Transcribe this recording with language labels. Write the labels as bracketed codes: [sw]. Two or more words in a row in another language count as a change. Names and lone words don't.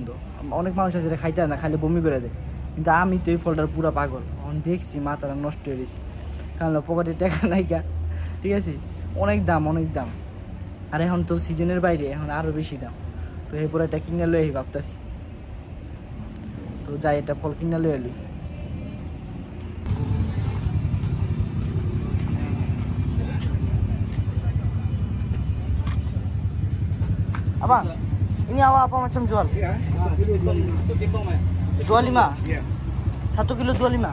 [bn] অনেক মানুষ আছে যেটা খাইতে না, খাইলে বমি করে দেয়, কিন্তু আমি তো এই ফলটার পুরা পাগল। এখন দেখছি মাথাটা নষ্ট হয়ে গেছে, কারণ পকেটে টাকা নাইকা, ঠিক আছে? অনেক দাম। আর এখন তো সিজনের বাইরে, এখন আরও বেশি দাম। তো এরপরে এটা কিনে লই ভাবতেছি, তো যাই এটা ফল কিনে লই এলি। [ms] Abang, ini awak apa macam jual? Ya, 25? Iya. 1 kilo 25?